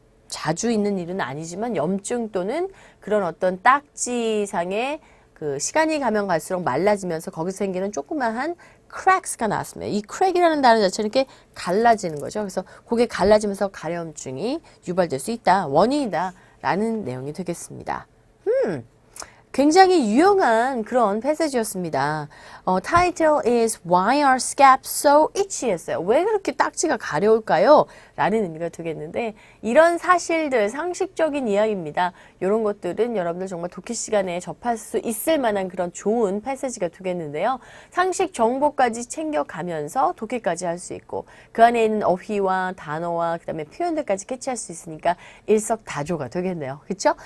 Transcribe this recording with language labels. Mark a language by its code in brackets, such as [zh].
[ko] 자주 있는 일은 아니지만 염증 또는 그런 어떤 딱지상의 그 시간이 가면 갈수록 말라지면서 거기서 생기는 조그마한 cracks가 나왔습니다. 이 crack이라는 단어 자체는 이렇게 갈라지는 거죠. 그래서 그게 갈라지면서 가려움증이 유발될 수 있다. 원인이다. 라는 내용이 되겠습니다. 굉장히 유용한 그런 패세지였습니다. [en] Title is Why are scabs so itchy? [ko] 했어요. 왜 그렇게 딱지가 가려울까요? 라는 의미가 되겠는데 이런 사실들, 상식적인 이야기입니다. 이런 것들은 여러분들 정말 독해 시간에 접할 수 있을 만한 그런 좋은 패세지가 되겠는데요. 상식 정보까지 챙겨가면서 독해까지 할 수 있고 그 안에 있는 어휘와 단어와 그 다음에 표현들까지 캐치할 수 있으니까 일석다조가 되겠네요. 그렇죠?